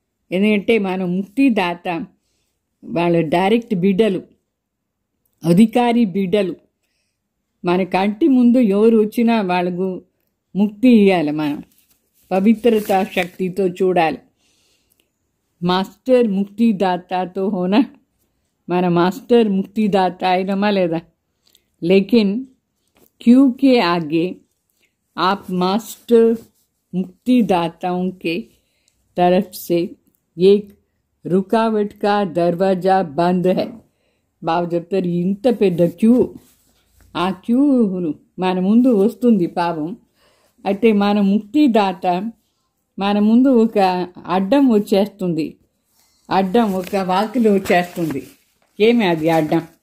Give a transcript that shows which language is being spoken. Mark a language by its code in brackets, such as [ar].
[te] ఎందుకంటే మనం ముక్తిదాత వాళ్ళ డైరెక్ట్ బిడ్డలు, అధికారి బిడ్డలు. మన కంటి ముందు ఎవరు వచ్చినా వాళ్ళకు ముక్తి ఇవ్వాలి. మనం పవిత్రత శక్తితో చూడాలి. [hi] మాస్టర్ ముక్తిదాతాతో హోనా, [te] మన మాస్టర్ ముక్తిదాత అయినమా లేదా? [hi] లేకిన్ क्यों के आगे आप मास्टर मुक्तिदाताओं के तरफ से एक रुकावट का दरवाजा बंद है. [te] బాబు చెప్తారు, ఇంత పెద్ద క్యూ, ఆ క్యూ మన ముందు వస్తుంది పాపం. అయితే మన ముక్తిదాత మన ముందు ఒక అడ్డం వచ్చేస్తుంది, ఒక వాకిలి వచ్చేస్తుంది. ఏమి అది అడ్డం?